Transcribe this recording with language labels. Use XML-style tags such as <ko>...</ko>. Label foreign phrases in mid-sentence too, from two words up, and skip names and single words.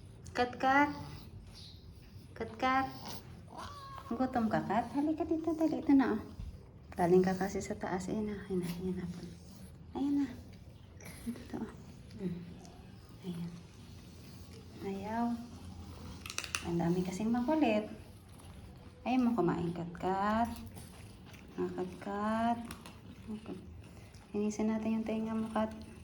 <tl>Kat, kat. Kat, kat. Gutom ka, kat? Halika dito, dali. Ito na, oh. Galing ka kasi sa taas. Ayan na, ayan na, ayan na. Ayan na. Ito, oh. Ayan. Ayaw. Ang dami kasing makulit. Ayaw mo kumain, kat, kat. Kat, kat. Hinisan natin yung tenga mo, kat.</tl>